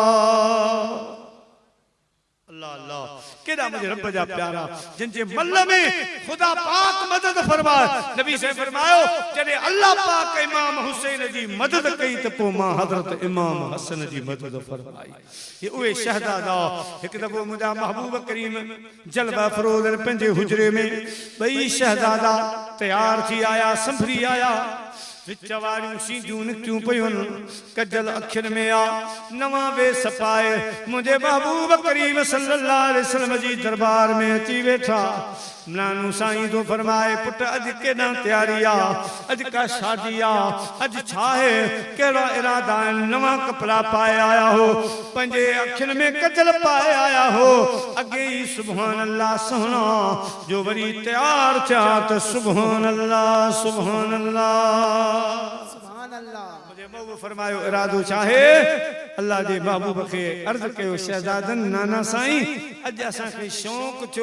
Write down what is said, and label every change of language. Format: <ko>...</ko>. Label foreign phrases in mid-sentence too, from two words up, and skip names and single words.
<ar>الله الله</ar> <sd>केड़ा मुझे रब जा प्यारा जिनजे मल में खुदा पाक मदद फरमाए नबी से फरमायो जडे अल्लाह पाक इमाम हुसैन जी मदद कई त पो मां हजरत इमाम हसन जी मदद फरमाई ये उहे शहजादा एक दफो मुझा महबूब करीम जलवा फरोज पंजे हुजरे में बई शहजादा तैयार थी आया संभरी आया विच वारियूं सीधियूं निकितियूं पयूं कजल अखियुनि में आ नवां वेस पाए मुंहिंजे महबूब करीम सल्लल्लाहु</sd> <ar>عليه وسلم</ar> <sd>जी दरबार में अची वेठा नानू साईं तो फरमाए पुट अज केॾा तैयारी आ अज का शादी आ अज छा है कहिड़ा इरादा आहिनि नवां कपिड़ा पाए आया हो पंहिंजे अखियुनि में कजल पाए आया हो अॻे ई</sd> <ar>سبحان الله</ar> <sd>सोहना जो वरी तैयार थिया त</sd> <ar>سبحان الله سبحان الله</ar> <sd>मुझे महबूब फरमायो इरादो चाहे अल्लाह जे महबूब खे अर्ज़ कयो शहजादन नाना साईं अज असां खे शौक़ थियो</sd>